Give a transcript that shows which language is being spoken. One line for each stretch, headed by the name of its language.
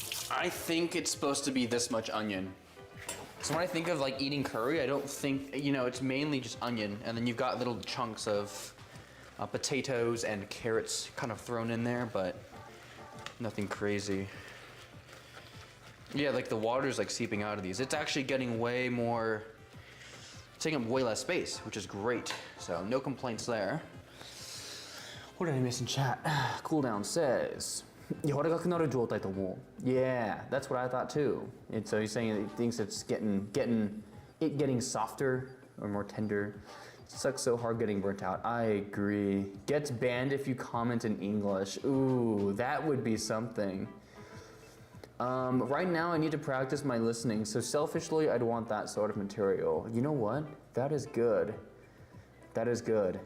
English: I think it's supposed to be this much onion. So when I think of like eating curry, I don't think, you know, it's mainly just onion, and then you've got little chunks of potatoes and carrots kind of thrown in there, but nothing crazy. Yeah, like the water's like seeping out of these. It's actually getting way more, taking up way less space, which is great. So no complaints there. What did I miss in chat?
Japanese: Cooldown says, 柔らかくなる状態と思う.
English: Yeah, that's what I thought too. And so he's saying that he thinks it's getting softer or more tender. Sucks so hard getting burnt out. I agree. Gets banned if you comment in English. Ooh, that would be something. Right now I need to practice my listening, so selfishly I'd want that sort of material. You know what? That is good. That is good.